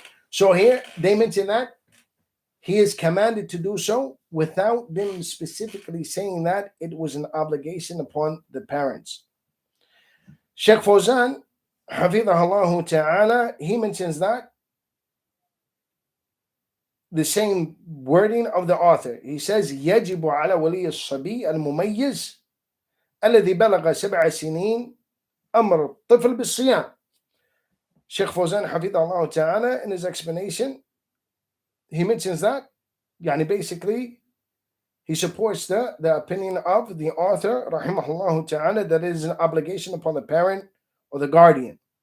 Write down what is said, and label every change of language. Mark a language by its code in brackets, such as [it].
[en] So here they mention that he is commanded to do so, without them specifically saying that it was an obligation upon the parents. Shaykh Fawzan, hafidhahullah ta'ala, he mentions that the same wording of the author. He says, [ar] يجب على ولي الصبي المميز الذي بلغ 7 سنين أمر الطفل بالصيام. [en] Shaykh Fawzan, hafidhahullah ta'ala, in his explanation, he mentions that basically he supports the opinion of the author, rahimahullah ta'ala, that it is an obligation upon the parent or the guardian.